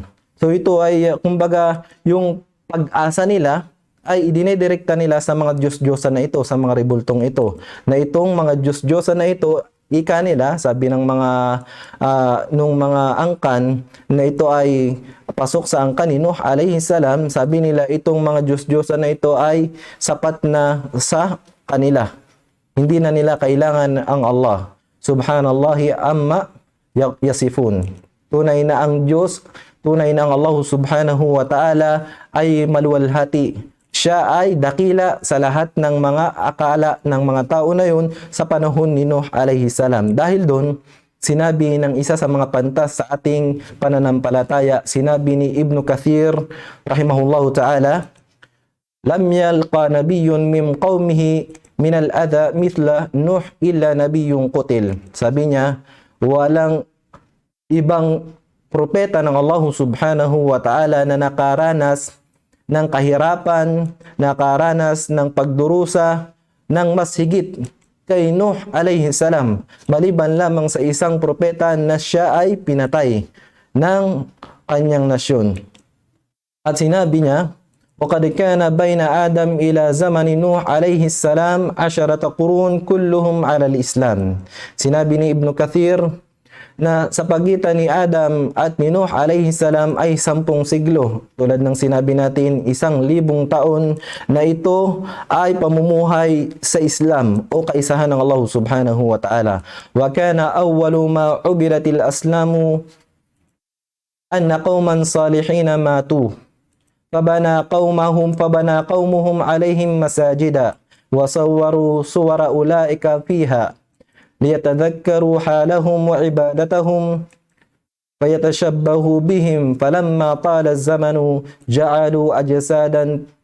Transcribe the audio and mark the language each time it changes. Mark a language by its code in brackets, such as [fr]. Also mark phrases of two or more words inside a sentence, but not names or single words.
[tl] So ito ay kumbaga yung pag-asa nila ay idinidirekta nila sa mga Diyos-Diyosan na ito, sa mga ribultong ito. Na itong mga Diyos-Diyosan na ito, ika nila, sabi ng nung mga angkan na ito ay pasok sa angkan ni Nuh [ar] عليه السلام, [tl] sabi nila itong mga Diyos-Diyosan na ito ay sapat na sa kanila. Hindi na nila kailangan ang Allah. [ar] سبحان الله عما يصفون. [tl] Tunay na ang Diyos, tunay na ang Allah [ar] سبحانه وتعالى [tl] ay maluwalhati. Siya ay dakila sa lahat ng mga akala ng mga tao na yun sa panahon ni Nuh [ar] عليه السلام. [tl] Dahil doon, sinabi ng isa sa mga pantas sa ating pananampalataya, sinabi ni Ibn Kathir [ar] رحمه الله تعالى, لم يلق نبي من قومه من الأذى مثل نوح إلا نبي قتل. [tl] Sabi niya, walang ibang propeta ng Allah [ar] سبحانه وتعالى [tl] na nakaranas ng kahirapan, nakaranas ng pagdurusa ng mas higit kay Nuh [ar] عليه السلام, [tl] maliban lamang sa isang propeta na siya ay pinatay ng kanyang nasyon. At sinabi niya, [ar] وَقَدْ كَانَ بَيْنَ آدَمْ إِلَى زَمَنِ نُوحٍ عَلَيْهِ السَّلَامِ 10 قُرُونٍ كُلُّهُمْ عَلَى الْإِسْلَامِ. [tl] Sinabi ni Ibn Kathir na sa pagitan ni Adam at ni Nuh [ar] عليه السلام [tl] ay 10 siglo. Tulad ng sinabi natin, 1,000 taon na ito ay pamumuhay sa Islam o kaisahan ng Allah [ar] سبحانه وتعالى. وكان أول ما عبدت الأصنام أن قوما صالحين ماتوا. فبنى قومهم عليهم مساجد وصوروا صور أولئك فيها ليتذكروا حالهم وعبادتهم فيتشبهوا بهم فلما طال الزمان جعلوا أجسادا